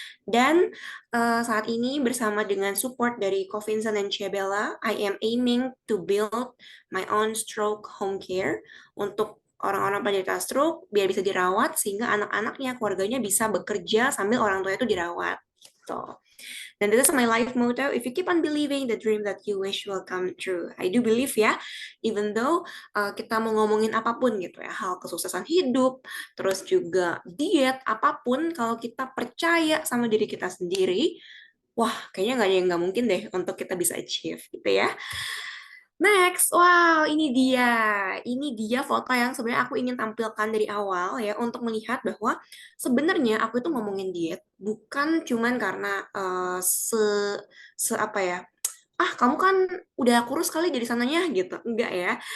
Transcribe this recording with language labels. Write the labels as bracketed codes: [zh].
[id] Dan saat ini bersama dengan support dari Covincent dan Ciabella, [en] I am aiming to build my own stroke home care [id] untuk orang-orang penderita stroke biar bisa dirawat sehingga anak-anaknya, keluarganya bisa bekerja sambil orang tua itu dirawat. Gitu. Dan [en] this is my life motto. If you keep on believing, the dream that you wish will come true. I do believe [id] ya, even though kita mau ngomongin apapun gitu ya, hal kesuksesan hidup, terus juga diet, apapun, kalau kita percaya sama diri kita sendiri, wah kayaknya nggak ada yang nggak mungkin deh untuk kita bisa achieve gitu ya. Next, wow, ini dia foto yang sebenarnya aku ingin tampilkan dari awal ya untuk melihat bahwa sebenarnya aku itu ngomongin diet bukan cuman karena se apa ya, ah kamu kan udah kurus kali jadi sananya gitu, enggak ya.